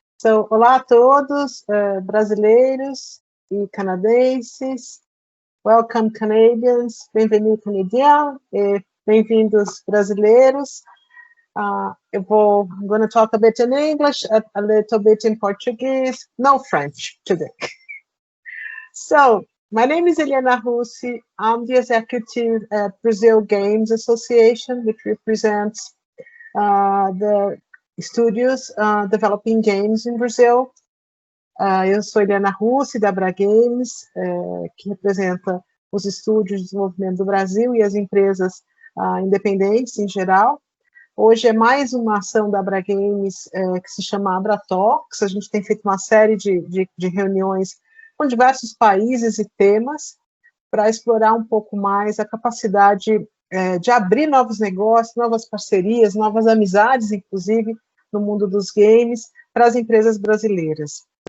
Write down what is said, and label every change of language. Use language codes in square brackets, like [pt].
[pt] So, olá a todos, brasileiros e canadenses. [en] Welcome, Canadians. [pt] Bem-vindo, [en] Canadian. [pt] Bem-vindos, brasileiros. [en] I'm going to talk a bit in English, a little bit in Portuguese. No French today. So, my name is Eliana Russi. I'm the executive at Brazil Games Association, which represents the studios developing games in Brazil. [pt] Eu sou Eliana Russi, da AbraGames, que representa os estúdios de desenvolvimento do Brasil e as empresas independentes em geral. Hoje é mais uma ação da AbraGames que se chama AbraTalks. A gente tem feito uma série de reuniões com diversos países e temas para explorar um pouco mais a capacidade de abrir novos negócios, novas parcerias, novas amizades, inclusive, no mundo dos games, para as empresas brasileiras.